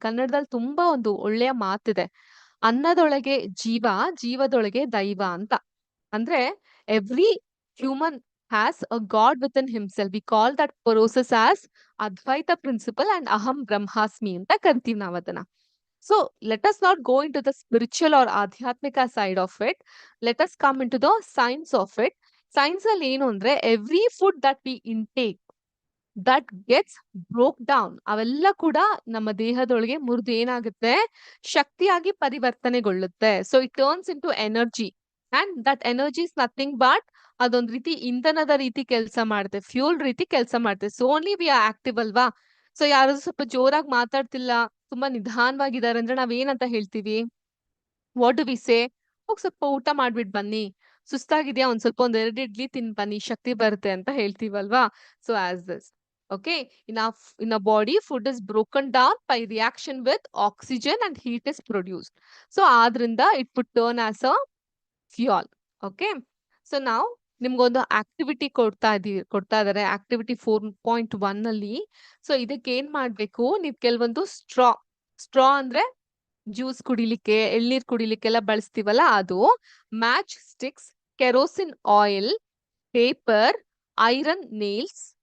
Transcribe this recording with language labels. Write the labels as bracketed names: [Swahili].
[Kannada] ಕನ್ನಡದಲ್ಲಿ ತುಂಬಾ ಒಂದು ಒಳ್ಳೆಯ ಮಾತಿದೆ, ಅನ್ನದೊಳಗೆ ಜೀವ, ಜೀವದೊಳಗೆ ದೈವ ಅಂತ. [English] ಅಂದ್ರೆ every human has a god within himself. We call that process as Advaita principle and ಅಹಂ ಬ್ರಹ್ಮಾಸ್ಮಿ [Kannada] ಅಂತ ಕರಿತೀವಿ ನಾವ್ ಅದನ್ನ. [English] So let us not go into the spiritual or adhyatmika side of it. Let us come into the science of it. [Kannada] Science ಅಲ್ಲಿ ಏನು ಅಂದ್ರೆ [English] every food that we intake that gets broke down, [Kannada] ಅವೆಲ್ಲ ಕೂಡ ನಮ್ಮ ದೇಹದೊಳಗೆ ಮುರಿದು ಏನಾಗುತ್ತೆ, ಶಕ್ತಿಯಾಗಿ ಪರಿವರ್ತನೆಗೊಳ್ಳುತ್ತೆ. [English] so it turns into energy and that energy is nothing but [Kannada] ಅದೊಂದ್ ರೀತಿ ಇಂಧನದ ರೀತಿ ಕೆಲಸ ಮಾಡುತ್ತೆ, ಫ್ಯೂಲ್ ರೀತಿ ಕೆಲಸ ಮಾಡುತ್ತೆ. [English] so only we are active [Kannada] ಅಲ್ವಾ. ಸೊ ಯಾರು ಸ್ವಲ್ಪ ಜೋರಾಗಿ ಮಾತಾಡ್ತಿಲ್ಲ, ತುಂಬಾ ನಿಧಾನವಾಗಿದ್ದಾರೆ ಅಂದ್ರೆ ನಾವೇನಂತ ಹೇಳ್ತೀವಿ? [English] What do we say? [Kannada] ಹೋಗ್ ಸ್ವಲ್ಪ ಊಟ ಮಾಡ್ಬಿಟ್ ಬನ್ನಿ, ಸುಸ್ತಾಗಿದ್ಯಾ ಒಂದ್ ಸ್ವಲ್ಪ ಒಂದ್ 2 ಇಡ್ಲಿ ತಿನ್ ಬನ್ನಿ, ಶಕ್ತಿ ಬರುತ್ತೆ ಅಂತ ಹೇಳ್ತೀವಲ್ವಾ. [English] So as this, okay, in a body food is broken down by reaction with oxygen and heat is produced. So ಆದ್ರಿಂದ it would turn as a fuel. [Kannada] Okay, so now ನಿಮ್ಗೊಂದು ಆಕ್ಟಿವಿಟಿ ಕೊಡ್ತಾ ಇದಾರೆ, ಆಕ್ಟಿವಿಟಿ 4.1 ಅಲ್ಲಿ. So ಇದಕ್ಕೆ ಏನ್ ಮಾಡ್ಬೇಕು, ನೀವ್ ಕೆಲವೊಂದು ಸ್ಟ್ರಾ ಅಂದ್ರೆ ಜ್ಯೂಸ್ ಕುಡಿಲಿಕ್ಕೆ, ಎಳ್ನೀರ್ ಕುಡಿಲಿಕ್ಕೆಲ್ಲ ಬಳಸ್ತೀವಲ್ಲ ಅದು, match sticks, kerosene oil, paper, iron nails.